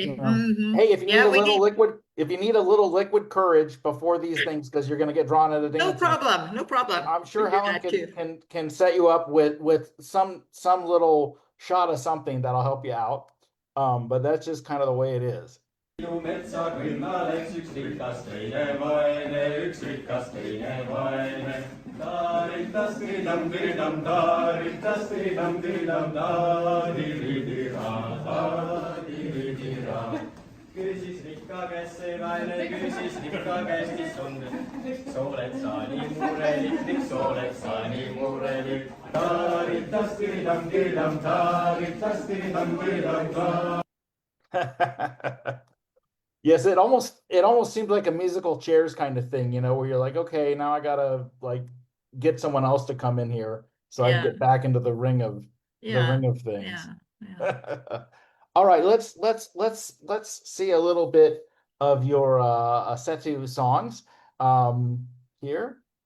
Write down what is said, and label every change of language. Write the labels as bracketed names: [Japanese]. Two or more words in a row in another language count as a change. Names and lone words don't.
[English] definitely. Hmm. hey, if you need Yeah, a we little did. liquid, if you need a little liquid courage before these things, because you're going to get drawn into No dancing, problem. No problem. I'm We sure do Helen that too. can set you up with some little shot of something that'll help you out. But that's just kind of the way it is. [Estonian] Minu metsakünnaleks üks rikas teine vaene, üks rikas teine vaene. Taaritas tiridam tiridam, taaritas tiridam tiridam, taaridira, taaridira. Küsis rikka käest see vaene, küsis rikka käest, mis on. Miks oled sa nii murelik, miks oled sa nii murelik? Taaritas tiridam tiridam, taaritas tiridam tiridam, taaritas. [English] Yes, it almost seems like a musical chairs kind of thing, where you're like, okay, now I gotta like get someone else to come in here so I can Yeah. get back into the ring of things. Yeah. Yeah. All right, let's see a little bit of your Setu songs here.